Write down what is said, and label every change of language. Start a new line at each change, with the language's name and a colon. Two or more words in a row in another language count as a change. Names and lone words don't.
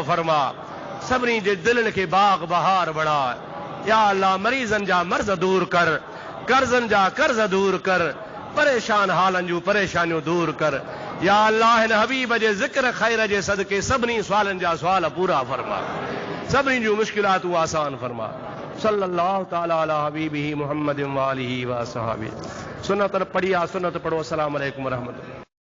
Sindhi: फरमा सभिनी जे दिलनि खे बाग बहार बणा या अल्लाह मरीज़न जा मर्ज़ दूर कर कर्ज़न जा कर्ज़ दूर कर परेशान हालनि जूं परेशानियूं दूर कर या अल्लाह हिन हबीब जे ज़िक्र ख़ैर जे सदके सभिनी सुवालनि जा सुवाल पूरा फरमा सभिनी जूं मुश्किलातूं आसान फरमा
Arabic: صلى الله تعالى على حبيبه محمد وآله وأصحابه
Sindhi: सुन्नत पढ़ी सुन्नत पढ़ो
Arabic: السلام عليكم ورحمة الله.